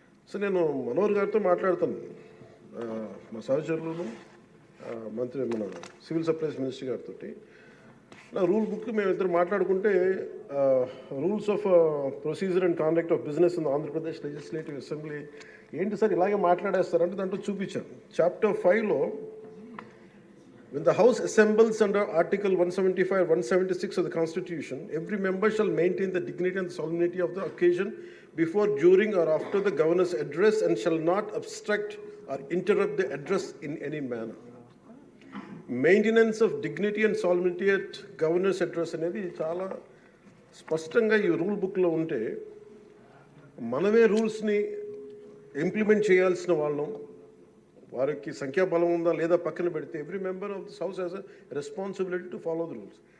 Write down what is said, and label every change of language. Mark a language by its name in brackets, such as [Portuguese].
[Telugu] So నేను మనోహర్ గారితో మాట్లాడుతాను, మా సహచరులను మంత్రి మన సివిల్ సప్లైస్ మినిస్టర్ గారితో. నా రూల్ బుక్ మేమిద్దరు మాట్లాడుకుంటే rules of procedure and conduct of business in Andhra Pradesh legislative assembly ఏంటి సార్ ఇలాగే మాట్లాడేస్తారంటే దాంట్లో చూపించాను. [English] Chapter 5లో when the house assembles under article 175 176 of the constitution, every member shall maintain the dignity and the solemnity of the occasion before, during or after the governor's address and shall not obstruct or interrupt the address in any manner. Maintenance of dignity and solemnity at governor's address [Telugu] అనేది చాలా స్పష్టంగా ఈ rule బుక్లో ఉంటే మనమే రూల్స్ని implement చేయాల్సిన వాళ్ళం. వారికి సంఖ్యాబలం ఉందా లేదా పక్కన పెడితే [English] Every member of this house has a responsibility to follow the rules.